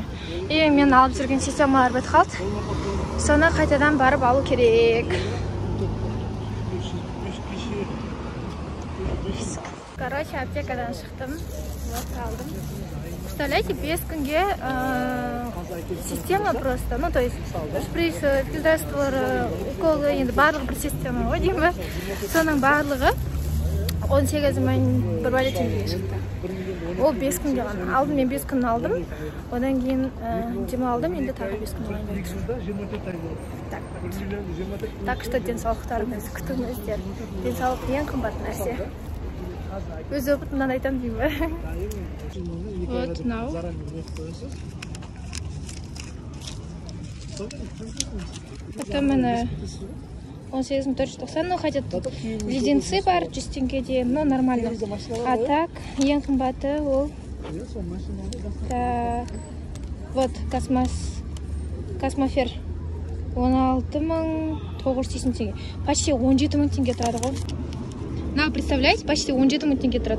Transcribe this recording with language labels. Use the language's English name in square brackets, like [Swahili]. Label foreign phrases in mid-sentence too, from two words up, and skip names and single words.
[Kazakh] Мен алып жүрген симптомалар бітіп қалды. Соны қайтадан барып алу керек. Короче, аптекадан шықтым. [Russian] Вот алдым. Представляете, 5 күнге система просто, ну то есть шприцы, лекарстволар, уколы, [Kazakh] енді барлығы бір система ғой деймін. Соның барлығы 18 мың бір бәле теңгеге шықты. Ол 5 күнге ғана. Алдым, мен 5 күн алдым. Одан кейін демалдым, енді тағы 5 күн алайын. [Russian] Так что [Kazakh] денсаулықтарыңызды күтіңіздер. Денсаулық ең қымбат нәрсе. Өз опытымнан айтам деймін. Вот, мынау. [Russian] Это міне 18.490, ну хотя тут леденцы [Kazakh] бар 100 теңгеде, [Russian] но нормально. А так, [Kazakh] ең қымбаты ол. [Russian] Так, вот, [Kazakh] Космофер 16.980 теңге. Почти 17 мың теңге тұрады ғой. [Russian] На, представляете, почти [Kazakh] 17 мың теңге тұрады.